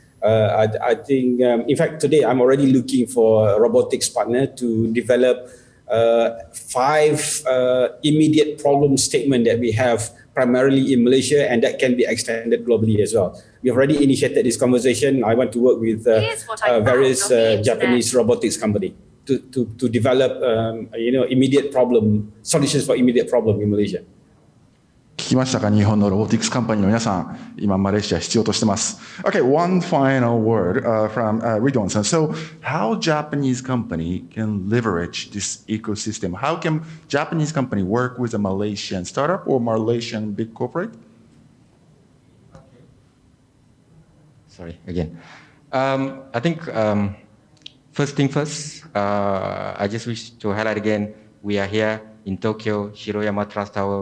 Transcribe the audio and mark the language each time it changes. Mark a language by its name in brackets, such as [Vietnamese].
[English] I think, in fact, today I'm already looking for a robotics partner to develop 5 immediate problem statement that we have primarily in Malaysia, and that can be extended globally as well. We have already initiated this conversation. I want to work with various Japanese robotics company to develop, immediate problem solutions for immediate problem in Malaysia. [Japanese] 聞きましたか？日本のロボティクスカンパニーの皆さん、今マレーシア必要としてます。 [English] Okay, one final word from Riduan-san. So, how Japanese company can leverage this ecosystem? How can Japanese company work with a Malaysian startup or Malaysian big corporate? Sorry, again. I think first thing first, I just wish to highlight again, we are here in Tokyo, Shiroyama Trust Tower.